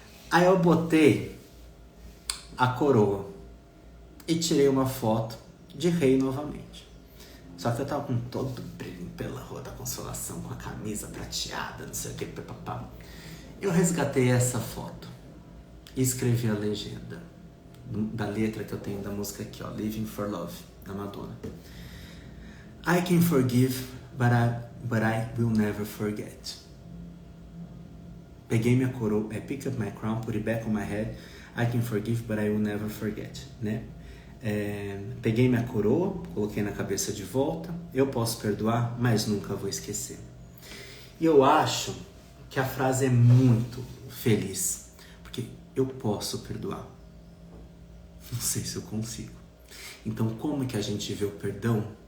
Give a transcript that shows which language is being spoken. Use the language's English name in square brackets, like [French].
[Portuguese] Aí eu botei a coroa e tirei uma foto de rei novamente. Só que eu tava com todo o brilho pela Rua da Consolação, com a camisa prateada, não sei o que, papapá. Eu resgatei essa foto e escrevi a legenda da letra que eu tenho da música aqui, ó, Living for Love, da Madonna. [English] I can forgive, but I will never forget. [Portuguese] Peguei minha coroa, [English] pick up my crown, put it back on my head. I can forgive, but I will never forget, né? [Portuguese] Peguei minha coroa, coloquei na cabeça de volta. Eu posso perdoar, mas nunca vou esquecer. E eu acho que a frase é muito feliz, porque eu posso perdoar. Não sei se eu consigo. Então, como que a gente vê o perdão?